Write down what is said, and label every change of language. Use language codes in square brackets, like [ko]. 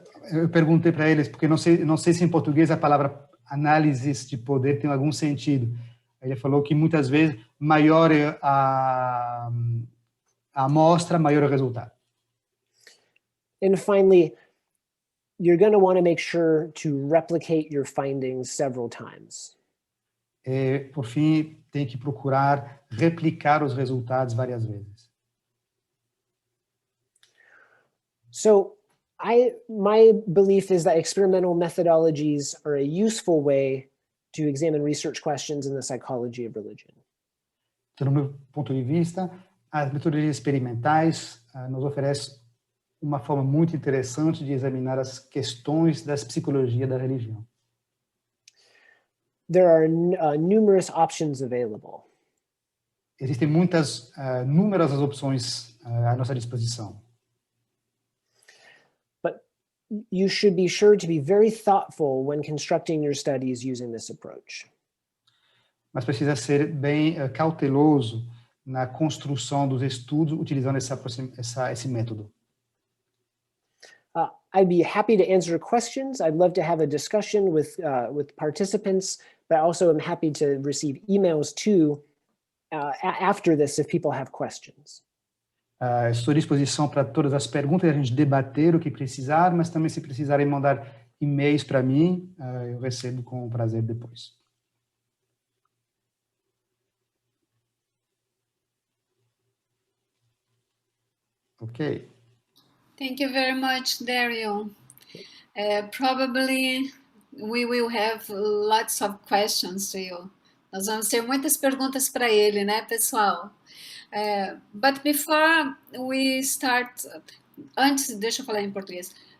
[pt] Eu perguntei para eles porque não sei se em português a palavra análise de poder tem algum sentido. Ele falou que muitas vezes maior a amostra, maior o resultado. [en] And finally, you're going to want to make sure to replicate your findings several times. [pt] E, por fim, tem que procurar replicar os resultados várias vezes. [en] So, my belief is that experimental methodologies are a useful way to examine research questions in the psychology of religion. [pt] Então, no meu ponto de vista, as metodologias experimentais nos oferecem uma forma muito interessante de examinar as questões da psicologia da religião. [en] There are numerous options available. [pt] Existem numerosas opções à nossa disposição. [en] You should be sure to be very thoughtful when constructing your studies using this approach. [pt] mas precisa ser bem cauteloso na construção dos estudos utilizando esse método. [en] I'd be happy to answer questions. I'd love to have a discussion with participants, but I also am happy to receive emails too after this if people have questions. [pt] Estou à disposição para todas as perguntas, a gente debater o que precisar, mas também se precisarem mandar e-mails para mim, eu recebo com prazer depois. [en] Ok. Thank you very much, Dario. Probably we will have lots of questions to you. [pt] Nós vamos ter muitas perguntas para ele, né, pessoal? [en] But before we start, [pt] deixa eu falar em português.